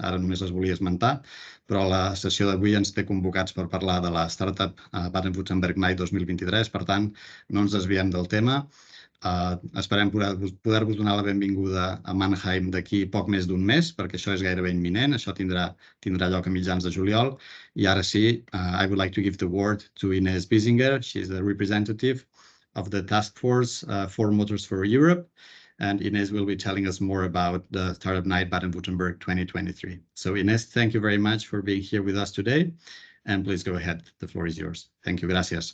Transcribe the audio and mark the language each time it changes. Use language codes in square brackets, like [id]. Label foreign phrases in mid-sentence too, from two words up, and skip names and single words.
[ca] Ara només les volia esmentar, però la sessió d'avui ens té convocats per parlar de la Startup Baden-Württemberg Night 2023, per tant, no ens desviem del tema. Esperem poder-vos donar la benvinguda a Mannheim d'aquí poc més d'un mes, perquè això és gairebé imminent. Això tindrà lloc a mitjans de juliol. I ara sí, [en] I would like to give the word to Inés Biesinger. She is the representative of the task force for Motors for Europe. And Inés will be telling us more about the Startup Night Baden-Württemberg 2023. So Inés, thank you very much for being here with us today. And please go ahead. The floor is yours. Thank you. Gracias.